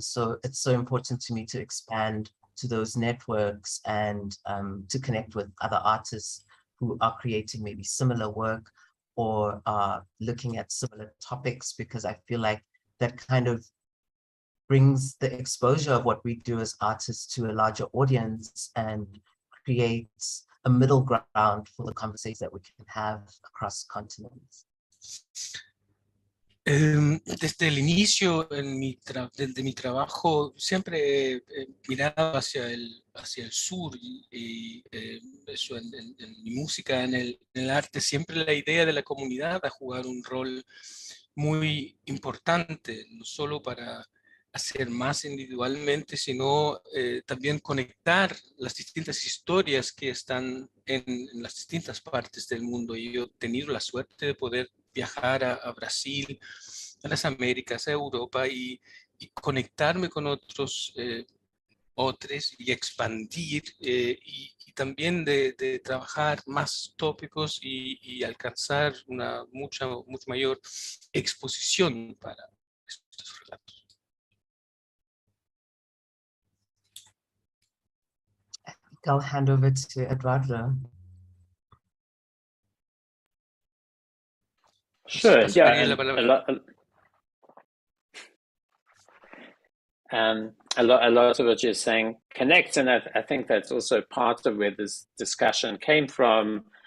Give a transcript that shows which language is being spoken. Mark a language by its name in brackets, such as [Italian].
[English] So it's so important to me to expand to those networks and to connect with other artists who are creating maybe similar work or are looking at similar topics, because I feel like that kind of brings the exposure of what we do as artists to a larger audience and creates a middle ground for the conversations that we can have across continents. [Spanish] Desde el inicio de mi trabajo siempre he mirado hacia el sur y eso en mi música, en el arte, siempre la idea de la comunidad a jugar un rol muy importante, no solo para hacer más individualmente, sino también conectar las distintas historias que están en las distintas partes del mundo. Y yo he tenido la suerte de poder viajar a Brasil, a las Américas, a Europa y conectarme con otros y expandir y también de trabajar más tópicos y alcanzar una mucho mayor exposición para estos relatos. [English] I'll hand over to Eduardo. Sure, yeah. A lot of what you're saying connects, and I think that's also part of where this discussion came from.